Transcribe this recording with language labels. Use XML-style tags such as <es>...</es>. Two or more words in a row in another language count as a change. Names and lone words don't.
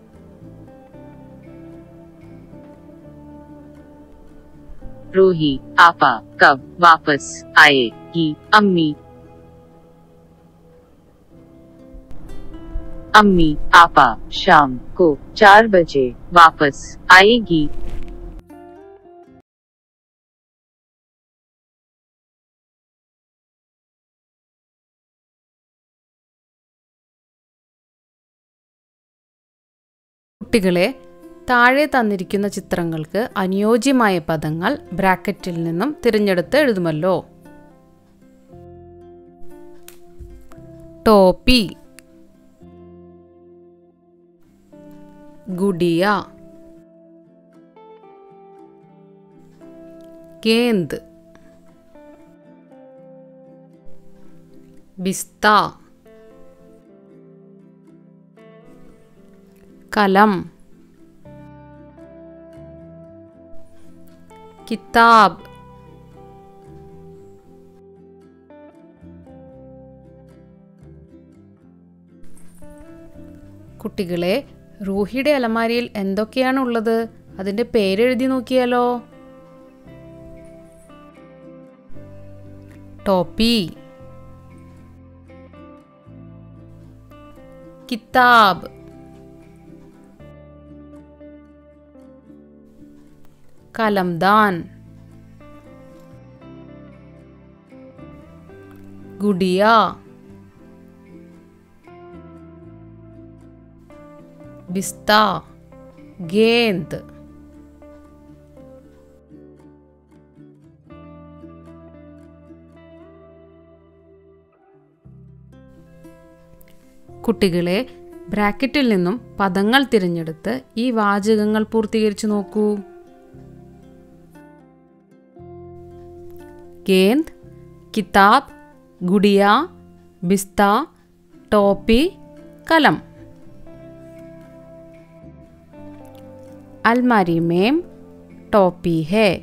<ur>روحی، آپا کب واپس آئے گی? امی، امی، آپا شام کو 4 بجے واپس آئے گی.</ur> <ml>കുട്ടികളെ, താഴെ തന്നിരിക്കുന്ന ചിത്രങ്ങൾക്ക് അനുയോജ്യമായ പദങ്ങൾ ബ്രാക്കറ്റിൽ നിന്നും തിരഞ്ഞെടുത്ത് എഴുതുമല്ലോ.</ml> <ur>ٹوپی، گڑیا, گیند, بستہ، قلم، کتاب,</ur> <ml>കുട്ടികളെ, റൂഹിയുടെ അലമാരിയിൽ എന്തൊക്കെയാണ് ഉള്ളത്? അതിന്റെ പേരെഴുതി നോക്കിയാലോ.</ml> <ur>ٹوپی، کتاب، قلمدان، گڑیا، بستہ، گیند.</ur> <ml>കുട്ടികളെ, ബ്രാക്കറ്റിൽ നിന്നും പദങ്ങൾ തിരഞ്ഞെടുത്ത് ഈ വാചകങ്ങൾ പൂർത്തീകരിച്ചു നോക്കൂ.</ml> <ur>گیند، کتاب، گڑیا، بستہ، ٹوپی، قلم. الماری میں ٹوپی ہے.</ur>